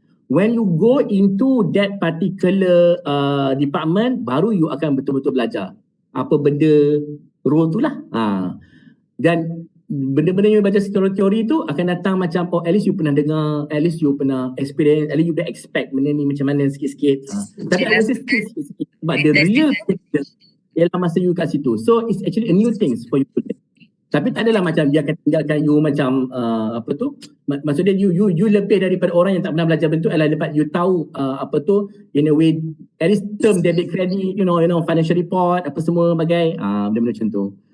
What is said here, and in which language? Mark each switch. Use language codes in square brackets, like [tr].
[en] When you go into that particular department, [ms] baru you akan betul-betul belajar apa benda role tu lah. Dan benda-benda yang baca secara teori tu akan datang macam, oh at least you pernah dengar, at least you pernah experience, at least you dah expect benda ni macam mana sikit-sikit. [en] Tapi I would say [ms] sikit-sikit. [en] But the real thing [ms] ialah masa you kat situ. [en] So it's actually a new things for you to learn. [ms] Tapi tak adalah macam dia akan tinggalkan you macam apa tu, maksudnya you lebih daripada orang yang tak pernah belajar bentuk adalah dapat you tahu apa tu, [en] in a way at least [ms] term debit credit, [en] you know financial report [ms] apa semua bagai benda-benda macam tu.